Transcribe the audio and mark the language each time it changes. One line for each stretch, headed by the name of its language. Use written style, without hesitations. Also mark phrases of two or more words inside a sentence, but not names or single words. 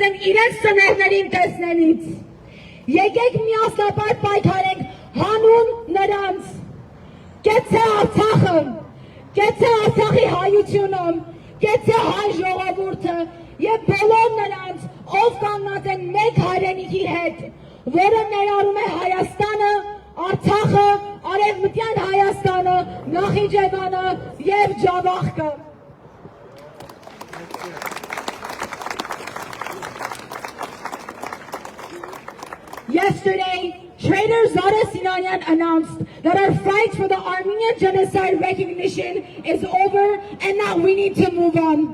Armenian: են իրենց ծնողներին տեսնելուց։ Եկեք միասնապար պայքարենք հանուն նրանց։ Կեցցե Արցախը, կեցցե Արցախի հայությունը, կեցցե հայ ժողովուրդը եւ բոլոր նրանց, ով կանգնած են մեկ հայրենիքի հետ, որը ներառում է Հայաստանը, Արցախը, Արևմտյան Հայաստանը, Նախիջևանը եւ Ջավախքը։
English: Yesterday, Trader Zara Sinanian announced that our fight for the Armenian genocide recognition is over and that we need to move on.